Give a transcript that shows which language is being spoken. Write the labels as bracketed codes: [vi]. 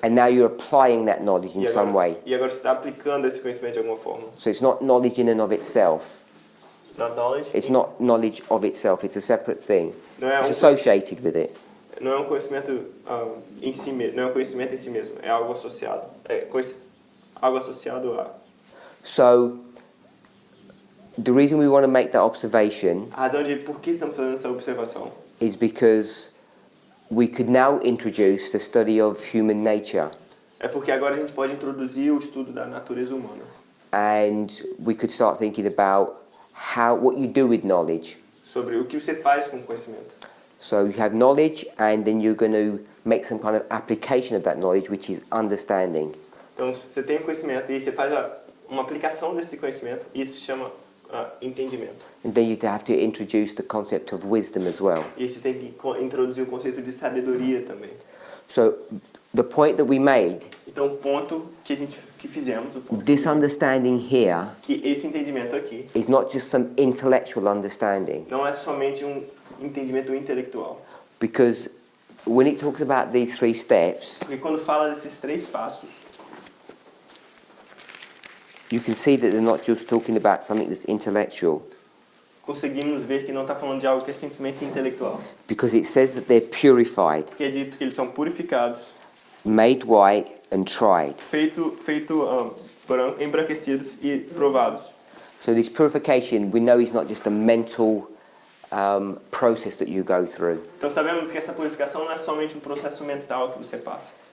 [en] and now you're applying that knowledge in some way. [pt] E agora você está aplicando esse conhecimento de alguma forma. [en] So it's not knowledge in and of itself. Not knowledge. It's not knowledge of itself. It's a separate thing. [pt] Não é [en] It's associated with it. [pt] não é um conhecimento em si mesmo. Não é um conhecimento em si mesmo. É algo associado. É algo associado a. [en] So the reason we want to make that observation [pt] A razão de por que estamos fazendo essa observação [en] is because we could now introduce the study of human nature, [pt] é porque agora a gente pode introduzir o estudo da natureza humana. [en] and we could start thinking about what you do with knowledge. [pt] Sobre o que você faz com o conhecimento. [en] So you have knowledge, and then you're going to make some kind of application of that knowledge, which is understanding. [pt] Então, você tem o conhecimento e você faz uma aplicação desse conhecimento, e isso se chama entendimento. [en] And then you have to introduce the concept of wisdom as well. [pt] E você tem que introduzir o conceito de sabedoria também. [en] So the point that we made, [pt] Então, o ponto que fizemos, o ponto [en] this understanding here [pt] que esse entendimento aqui [en] is not just some intellectual understanding, [pt] não é somente um entendimento intelectual. [en] because when it talks about these three steps, [pt] Porque quando fala desses 3 passos, [en] you can see that they're not just talking about something that's intellectual, [pt] conseguimos ver que não está falando de algo que é simplesmente intelectual. [en] because it says that they're purified, [pt] Porque é dito que eles são purificados, [en] made white and tried. [pt] feito embranquecidos e provados. [en] So this purification, we know, is not just a mental process that you go through. [pt] Então sabemos que essa purificação não é somente um processo mental que você passa.